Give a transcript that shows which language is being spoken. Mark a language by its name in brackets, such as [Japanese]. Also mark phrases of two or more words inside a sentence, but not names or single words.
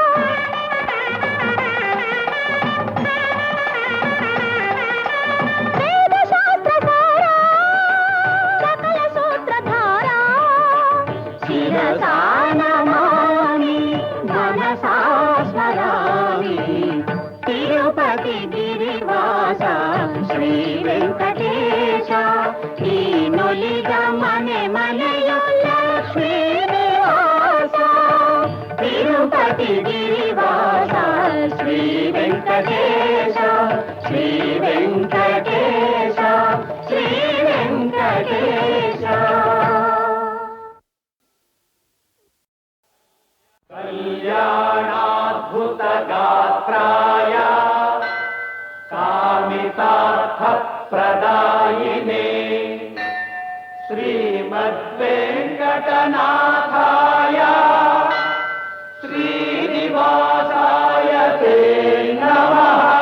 [Kannada] ವೇದ ಶಾಸ್ತ್ರಧಾರ ಸಕಲ ಸೂತ್ರಧಾರ, ಶಿರಸಾ ನಮಾಮಿ ಮನಸಾ ಸ್ಮರಾಮಿ, ತಿರುಪತಿ ಗಿರಿವಾಸ ಶ್ರೀ ವೆಂಕಟೇಶ, ನೀನುಲಿದ మನೆ ಮನೆಯು ಲಕ್ಷ್ಮೀ ನಿವಾಸ, ತಿರುಪತಿ ಗಿರಿವಾಸ ಶ್ರೀ ವೆಂಕಟೇಶ, ಶ್ರೀ ವೆಂಕಟೇಶ, ಶ್ರೀ ವೆಂಕಟೇಶ. [Sanskrit] కళ్యాణాద్భుత గాత్రాయ కామితార్థ ప్రదాయినే శ్రీమద్వేంకటనాథాయ శ్రీనివాసాయ తే నమః.